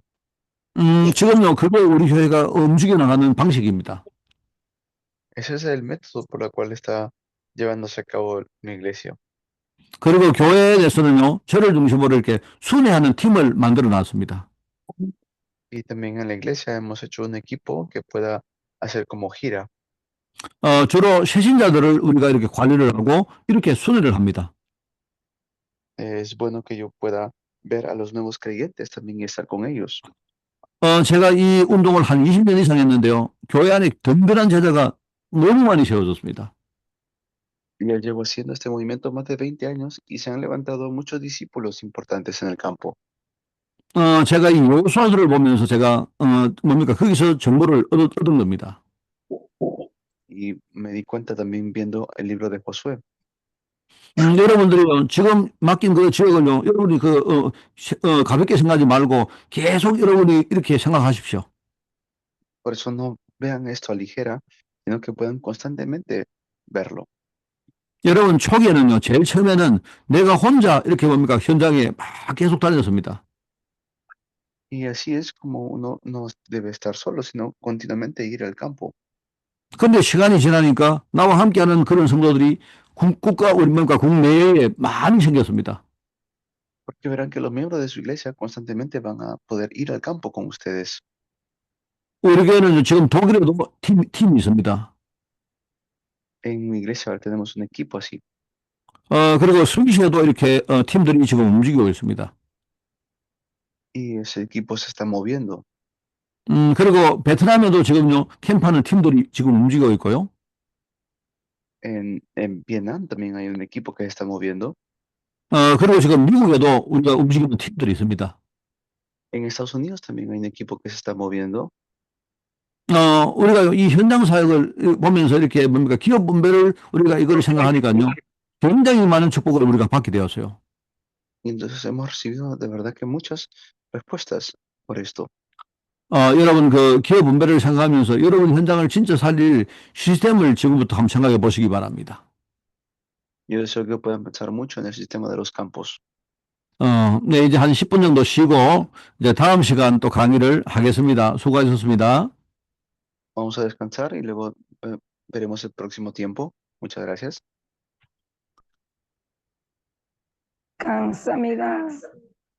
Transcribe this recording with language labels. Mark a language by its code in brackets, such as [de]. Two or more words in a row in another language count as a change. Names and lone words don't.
[ko] 지금요, 그게 우리 교회가 움직여 나가는 방식입니다. [es] Ese es el método por el cual está llevándose a cabo mi iglesia. [ko] 그리고 교회에서는요, 저를 중심으로 이렇게 순회하는 팀을 만들어 놨습니다. [es] Y también en la iglesia hemos hecho un equipo que pueda hacer como gira. [ko] 주로 새신자들을 우리가 이렇게 관리를 하고 이렇게 순회를 합니다. [es] Es bueno que yo pueda ver a los nuevos creyentes también y estar con ellos. [ko] 제가 이 운동을 한 20년 이상 했는데요. 교회 안에 든든한 제자가 너무 많이 세워졌습니다. [es] Ya llevo haciendo este movimiento más de 20 años y se han levantado muchos discípulos importantes en el campo. [ko] 제가 이 요소수아들을 보면서 제가, 뭡니까, 거기서 정보를 얻은 겁니다. [es] Y me di cuenta también viendo el libro de Josué. [ko] 여러분들이 지금 맡긴 그 지역을요, 여러분이 가볍게 생각하지 말고 계속 여러분이 이렇게 생각하십시오. [es] Por eso no vean esto a ligera, sino que puedan constantemente verlo. [ko] 여러분, 초기에는요, 제일 처음에는 내가 혼자 이렇게 뭡니까, 현장에 막 계속 다녔습니다. [es] Y así es como uno no debe estar solo, sino continuamente ir al campo. [ko] 근데 시간이 지나니까 나와 함께하는 그런 성도들이 국가, 우리 뭡니까, 국내에 많이 생겼습니다. [es] Porque verán que los miembros de su iglesia constantemente van a poder ir al campo con ustedes. [ko] 우리 교회는 지금 독일에도 팀이 있습니다. [es] En mi iglesia ahora tenemos un equipo así. [ko] 그리고 스위스에도 이렇게 팀들이 지금 움직이고 있습니다. [es] Y ese equipo se está moviendo. [ko] 그리고 베트남에도 지금요, 캠프하는 팀들이 지금 움직이고 있고요. [es] En Vietnam también hay un equipo que se está moviendo. [ko] 그리고 지금 미국에도 우리가 움직이는 팀들이 있습니다. [es] En Estados Unidos también hay un equipo que se está moviendo. [ko] 우리가 이 현장 사역을 보면서 이렇게 뭡니까, 기업 분배를 우리가 이걸 생각하니까요, 굉장히 많은 축복을 우리가 받게 되었어요. [es] Y entonces hemos recibido de verdad que muchas respuestas por esto. [ko] 여러분 그 기업 분배를 생각하면서 여러분 현장을 진짜 살릴 시스템을 지금부터 한번 생각해 보시기 바랍니다. [es] Yo deseo que puedan pensar mucho en el sistema de los campos. [ko] 네, 이제 한 10분 정도 쉬고 이제 다음 시간 또 강의를 하겠습니다. 수고하셨습니다. [es] Vamos a descansar y luego veremos el próximo tiempo. Muchas gracias. [ko] 감사합니다.